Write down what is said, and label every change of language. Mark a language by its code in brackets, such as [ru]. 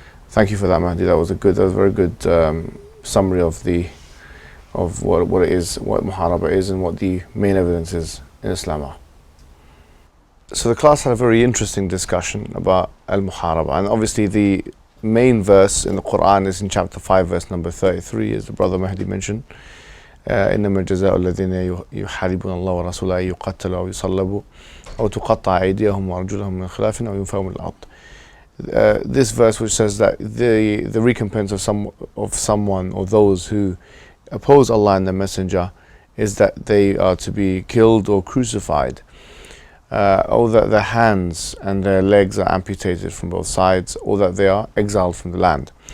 [en] Thank you for that, Mahdi. That was a very good summary of what it is, what muharaba is, and what the main evidence is in Islam are. So the class had a very interesting discussion about al-muharaba, and obviously the main verse in the Quran is in chapter 5, verse number 33, as the brother Mahdi mentioned. [ar] إنما الجزاء الذين يحاربون الله ورسوله يقتلوا أو يصلبوا أو تقطع أيديهم وأرجلهم من خلاف أو ينفوا من الأرض. [en] This verse, which says that the recompense of someone or those who oppose Allah and the Messenger is that they are to be killed or crucified, or that their hands and their legs are amputated from both sides, or that they are exiled from the land.